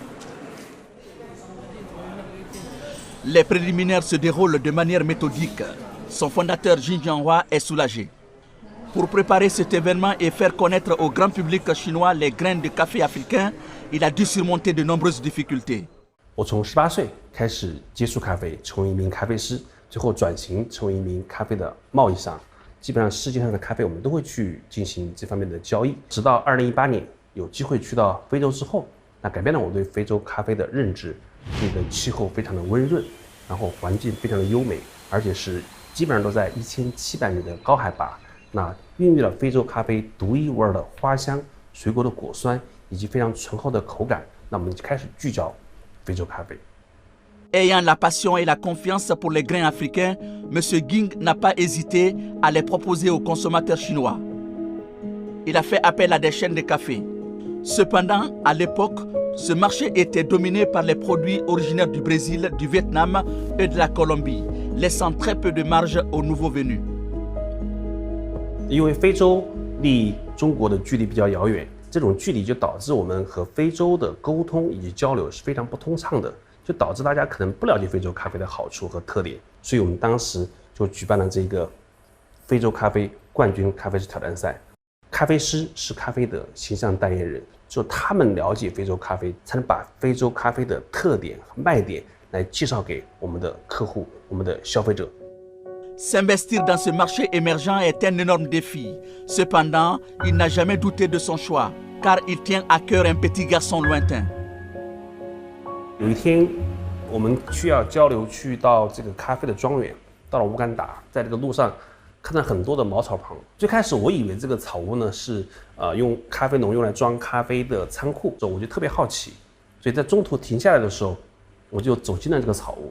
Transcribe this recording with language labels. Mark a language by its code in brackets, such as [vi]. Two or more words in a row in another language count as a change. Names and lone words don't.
[fr] Les préliminaires se déroulent de manière méthodique. Son fondateur Jin Jianhua est soulagé. Pour préparer cet événement et faire connaître au grand public chinois les graines de café africains, il a dû surmonter de nombreuses difficultés. [zh] 我从18岁开始接触咖啡，成为一名咖啡师，最后转型成为一名咖啡的贸易商。基本上世界上的咖啡我们都会去进行这方面的交易。直到2018年有机会去到非洲之后，那改变了我对非洲咖啡的认知。这里的气候非常的温润，然后环境非常的优美，而且是基本上都在1700米的高海拔。那孕育了非洲咖啡独一无二的花香、水果的果酸以及非常醇厚的口感。那我们就开始聚焦非洲咖啡。 [fr] Ayant la passion et la confiance pour les grains africains, M. Ging n'a pas hésité à les proposer aux consommateurs chinois. Il a fait appel à des chaînes de café. Cependant, à l'époque, ce marché était dominé par les produits originaires du Brésil, du Vietnam et de la Colombie, laissant très peu de marge aux nouveaux venus. [zh] 因为非洲离中国的距离比较遥远，这种距离就导致我们和非洲的沟通以及交流是非常不通畅的，就导致大家可能不了解非洲咖啡的好处和特点，所以我们当时就举办了这个非洲咖啡冠军咖啡师挑战赛。咖啡师是咖啡的形象代言人，只有他们了解非洲咖啡，才能把非洲咖啡的特点和卖点来介绍给我们的客户、我们的消费者。 [fr] S'investir dans ce marché émergent est un énorme défi. Cependant, il n'a jamais douté de son choix, car il tient à cœur un petit garçon lointain. [zh] 有一天，我们需要交流，去到这个咖啡的庄园，到了乌干达，在这个路上看到很多的茅草棚。最开始我以为这个草屋呢是用咖啡农用来装咖啡的仓库，我就特别好奇，所以在中途停下来的时候，我就走进了这个草屋。